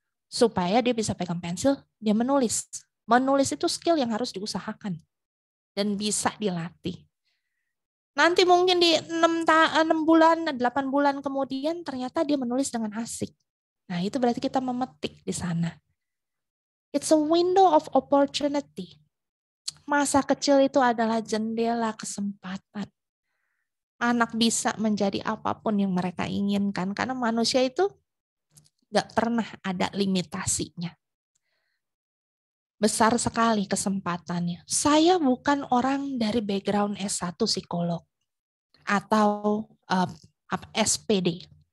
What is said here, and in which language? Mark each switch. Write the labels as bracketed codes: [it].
[id] Supaya dia bisa pegang pensil, dia menulis. Menulis itu skill yang harus diusahakan dan bisa dilatih. Nanti mungkin di 6 bulan, 8 bulan kemudian ternyata dia menulis dengan asik. Nah, itu berarti kita memetik di sana. [en] It's a window of opportunity. [id] Masa kecil itu adalah jendela kesempatan. Anak bisa menjadi apapun yang mereka inginkan karena manusia itu nggak pernah ada limitasinya. Besar sekali kesempatannya. Saya bukan orang dari background S1 psikolog atau SPD.